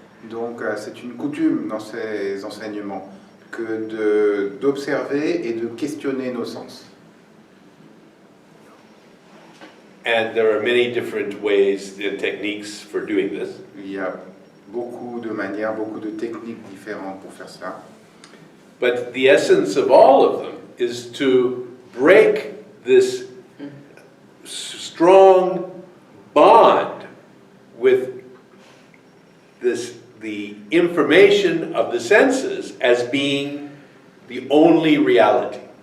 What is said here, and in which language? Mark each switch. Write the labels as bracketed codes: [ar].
[fr] Donc c'est une coutume dans ces enseignements que d'observer et de questionner nos sens. [en] And there are many different ways and techniques for doing this. [fr] Il y a beaucoup de manières, beaucoup de techniques différentes pour faire cela. [en] But the essence of all of them is to break this strong bond with the information of the senses as being the only reality.